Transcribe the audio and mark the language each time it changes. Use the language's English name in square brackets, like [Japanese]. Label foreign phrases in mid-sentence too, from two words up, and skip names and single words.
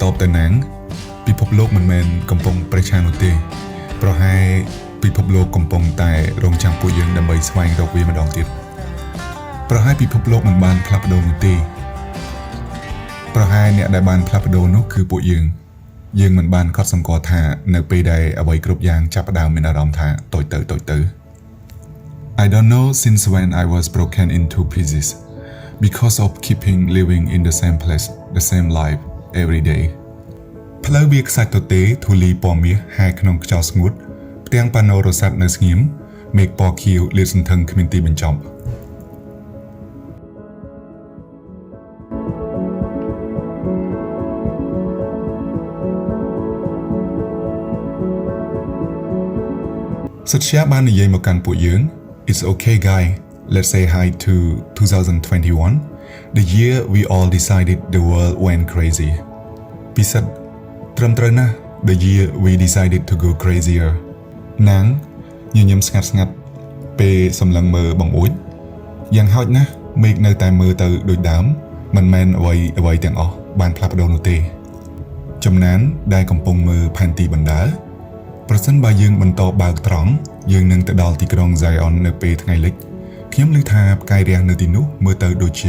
[Khmer] បទៅនាងពិភពលោកមិនមែនកំពុងប្រឆាំងនោះទេប្រហែលពិភពលោកកំពុងតែរងចាំពួកយើងដើម្បីស្វែងរ កវាម្ដងទៀតប្រហែលពិភពលោកមិនបានផ្លាស់ប្ដូរនោះទេប្រហែលអ្នកដែលបានផ្លាស់ប្ដូរនោះគឺពួកយើង មិនបានកត់សម្គាល់ថានៅពេលដែលអ្វីគ្រប់យ៉ាងចាប់ផ្ដើមមានអារម្មណ៍ថាតូចទៅ [English] I don't know since when I was broken into pieces because of keeping living in the same place the same life every day [Khmer] ផ្លូវវាខ្សាច់ទទេធូលីពណ៌មាសហែក្នុងខ្យល់ស្ងួតផ្ទាំងប៉ាណូរ៉ូសាត់នៅស្ងៀមមេឃពណ៌ខៀវលាតសន្ធឹងគ្មានទីបញ្ចប់ សិទ្ធិបាននិយាយមកកាន់ពួកយើង [English] It's okay guy let's say hi to 2021 the year we all decided the world went crazy [Khmer] ពិសិដ្ឋត្រឹមត្រូវណាស់ [English] the year we decided to go crazier [Khmer] នាងញញឹមស្ងាត់ពេលសម្លឹងមើលបងអួចយ៉ាងហោចណាស់មេឃនៅតែមើលទៅដូចដើមមិនមែនអ្វី ទាំងអស់បានផ្លាស់ប្ដូរនោះទេចំណានដែលកំពុងមើលផែនទីបណ្ដើរប្រសិនបើយើងបន្តបើកត្រង់យើងនឹងទៅដល់ទីក្រុង Zion នៅពេលថ្ងៃលិចខ្ញុំឮថាផ្កាយរះនៅទីនោះមើលទៅដូចជា